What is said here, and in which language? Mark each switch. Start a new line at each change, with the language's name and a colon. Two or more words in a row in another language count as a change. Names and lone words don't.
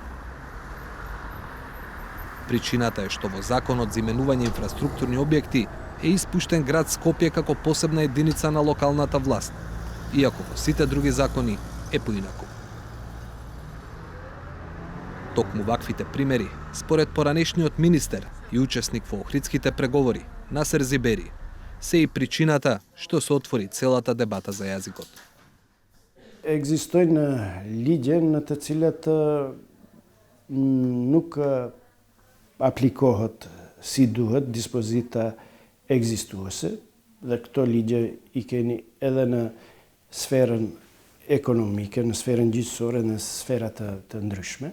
Macedonian: Причината е што во Законот за именување инфраструктурни објекти е испуштен град Скопје како посебна единица на локалната власт, иако во сите други закони е поинаку. Токму ваквите примери, според поранешниот министер и учесник во охридските преговори, Насер Зибери, се и причината што се отвори целата дебата за јазикот.
Albanian: Екзистојnë ligje në të cilat nuk aplikohet si duhet dispozita ekzistuese dhe këto ligje i keni edhe në sferën ekonomike, në sferën gjithësore, në sfera të ndryshme.